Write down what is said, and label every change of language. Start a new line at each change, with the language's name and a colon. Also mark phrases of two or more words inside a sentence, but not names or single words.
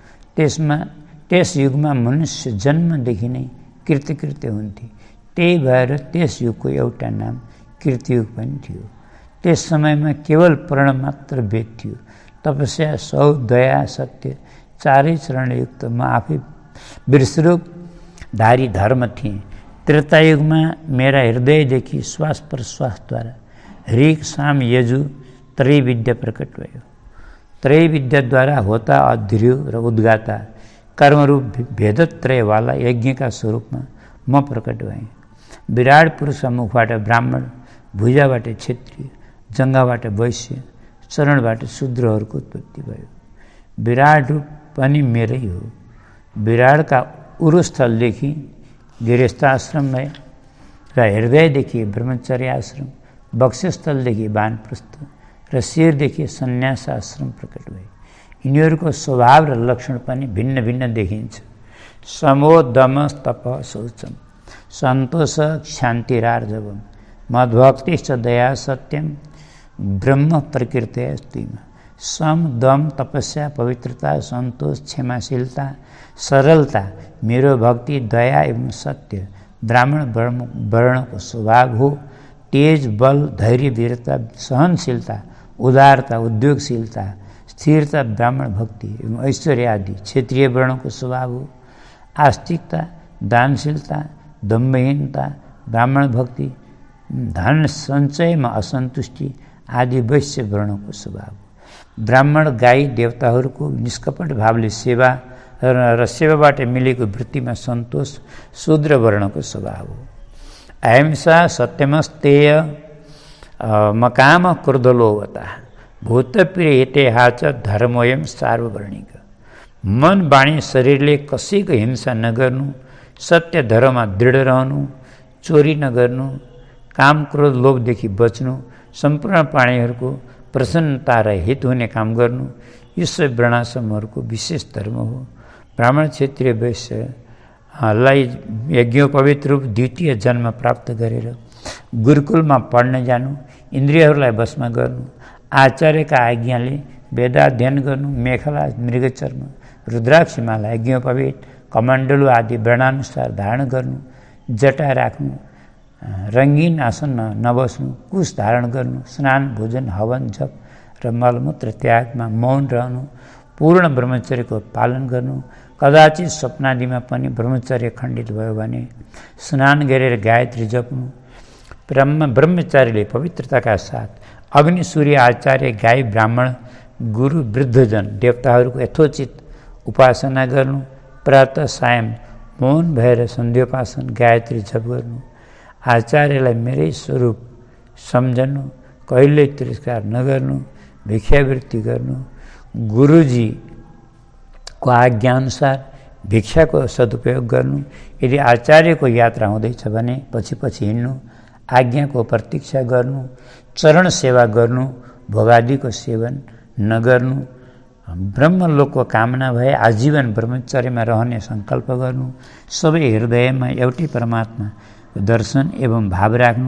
Nepali: त्यस युगमा मनुष्य जन्मदेखि नै कृतकृत्य हुन्थे, त्यही भएर त्यस युगको एउटा नाम कृतयुग पनि थियो। त्यस समयमा केवल पर्ण मात्र वेद थियो। तपस्या, सौध, दया, सत्य चारै चरणयुक्त म आफै विश्वरूपधारी धर्म थिएँ। त्रेतायुगमा मेरा हृदयदेखि श्वास प्रश्वासद्वारा ऋग, साम, यजु त्रैविद्या प्रकट भयो। त्रैविद्याद्वारा होता, अध्र्यु र उद्गाता कर्मरूप भेदत्रयवाला यज्ञका स्वरूपमा म प्रकट भएँ। विराट पुरुषका मुखबाट ब्राह्मण, भुजाबाट क्षत्रिय, जङ्घाबाट वैश्य, चरणबाट शूद्रहरूको उत्पत्ति भयो। विराट रूप पनि मेरै हो। विराटका उरुस्थलदेखि गृहस्थाश्रम भए र हृदयदेखि ब्रह्मचर्य आश्रम, वक्षस्थलदेखि वानप्रस्थ र शिरदेखि सन्यास आश्रम प्रकट भए। यिनीहरूको स्वभाव र लक्षण पनि भिन्न भिन्न देखिन्छ।
Sanskrit: समो, दम, तप, शौचम, सन्तोष, क्षान्तिरार्जवम, मद्भक्तिश्च दया, सत्यम, ब्रह्म प्रकृते अस्तिमा।
Nepali: सम, दम, तपस्या, पवित्रता, सन्तोष, क्षमाशीलता, सरलता मेरो भक्ति, दया एवं सत्य ब्राह्मण वर्णको स्वभाव हो। तेज, बल, धैर्य, वीरता, सहनशीलता, उदारता, उद्योगशीलता, स्थिरता ब्राह्मण भक्ति एवं ऐश्वर्य आदि क्षेत्रीय वर्णको स्वभाव हो। आस्तिकता, दानशीलता, दम्भहीनता ब्राह्मण भक्ति, धन सञ्चयमा असन्तुष्टि आदि वैश्य वर्णको स्वभाव हो। ब्राह्मण गाई देवताहरूको निष्कपट भावले सेवा र सेवाबाट मिलेको वृत्तिमा सन्तोष शूद्र वर्णको स्वभाव हो।
Sanskrit: अहिंसा, सत्यमस्तेय, मकाम, क्रोधलोभता, भूतप्रिय हितेहा च धर्मोऽयं सार्ववर्णिक।
Nepali: मन, बाणी, शरीरले कसैको हिंसा नगर्नु, सत्य धर्ममा दृढ रहनु, चोरी नगर्नु, काम, क्रोध, लोभदेखि बच्नु, सम्पूर्ण प्राणीहरूको प्रसन्नता र हित हुने काम गर्नु, यो सबै वर्णाश्रमहरूको विशेष धर्म हो। ब्राह्मण, क्षत्रिय, वैश्यलाई यज्ञोपवीत रूप द्वितीय जन्म प्राप्त गरेर गुरुकुलमा पढ्न जानु, इन्द्रियहरूलाई वशमा गर्नु, आचार्यका आज्ञाले वेदाध्ययन गर्नु, मेखला, मृगचर्म, रुद्राक्षमाला, यज्ञोपवीत, कमण्डलु आदि वर्णानुसार धारण गर्नु, जटा राख्नु, रङ्गीन आसनमा नबस्नु, कुश धारण गर्नु, स्नान, भोजन, हवन, जप र मलमूत्र त्यागमा मौन रहनु, पूर्ण ब्रह्मचर्यको पालन गर्नु, कदाचित स्वप्नादिमा पनि ब्रह्मचर्य खण्डित भयो भने स्नान गरेर गायत्री जप्नु। ब्रह्मचारीले पवित्रताका साथ अग्नि, सूर्य, आचार्य, गाई, ब्राह्मण, गुरु, वृद्धजन, देवताहरूको यथोचित उपासना गर्नु, प्रातः सायं मौन भएर सन्ध्योपासन, गायत्री जप गर्नु, आचार्यलाई मेरै स्वरूप सम्झनु, कहिल्यै तिरस्कार नगर्नु, भिक्षावृत्ति गर्नु, गुरुजीको आज्ञाअनुसार भिक्षाको सदुपयोग गर्नु, यदि आचार्यको यात्रा हुँदैछ भने पछि पछि हिँड्नु, आज्ञाको प्रतीक्षा गर्नु, चरण सेवा गर्नु, भोगादिको सेवन नगर्नु, ब्रह्मलोकको कामना भए आजीवन ब्रह्मचर्यमा रहने सङ्कल्प गर्नु, सबै हृदयमा एउटै परमात्मा दर्शन एवं भाव राख्नु।